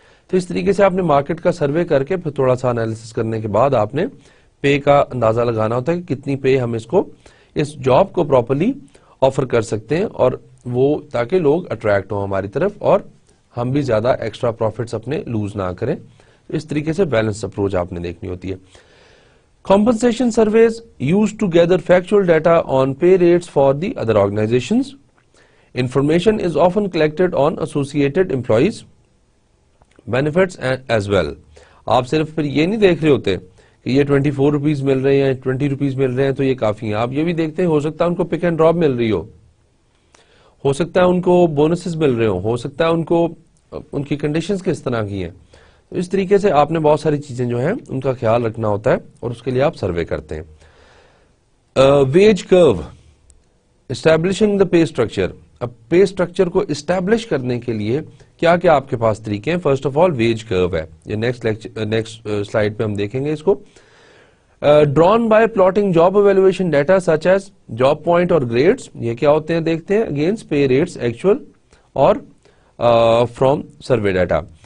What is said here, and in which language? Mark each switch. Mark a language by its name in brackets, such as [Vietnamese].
[Urdu] تو اس طریقے سے آپ نے مارکیٹ کا سروے کر کے پھر تھوڑا سا انالیسس کرنے کے بعد آپ نے پے کا اندازہ لگانا ہوتا ہے کہ کتنی پے ہم اس جاب کو پراپرلی آفر کر سکتے ہیں, اور وہ تاکہ لوگ اٹریکٹ ہوں ہماری طرف اور ہم بھی زیادہ ایکسٹرا پروفٹس اپنے لوز نہ کریں. اس طریقے سے بیلنس اپروچ آپ نے دیکھنی ہوتی ہے. [English] Compensation surveys used to gather factual data on pay rates for the other organizations. Information is often collected on associated employees benefits as well. [Urdu] آپ صرف پھر یہ نہیں دیکھ رہے ہوتے کہ یہ 24 روپیز مل رہے ہیں, 20 روپیز مل رہے ہیں تو یہ کافی ہیں. آپ یہ بھی دیکھتے ہیں ہو سکتا ہے ان کو پک اینڈ ڈراپ مل رہی ہو سکتا ہے ان کو بونسز مل رہے ہو سکتا ہے ان کو ان کی کنڈیشنز کس طرح کی ہیں. تو اس طریقے سے آپ نے بہت ساری چیزیں جو ہیں ان کا خیال رکھنا ہوتا ہے اور اس کے لیے آپ سروے کرتے ہیں. [English] Wage curve, establishing the pay structure. [Urdu] اب پے اسٹرکچر کو اسٹیبلش کرنے کے لیے کیا کیا آپ کے پاس طریقے ہیں؟ فرسٹ آف آل ویج کرو ہے, یہ نیکسٹ سلائیڈ پہ ہم دیکھیں گے اس کو. [English] Drawn by plotting job evaluation data such as job point اور grades. [Urdu] یہ کیا ہوتے ہیں دیکھتے ہیں. [English] Against pay rates actual اور from survey data.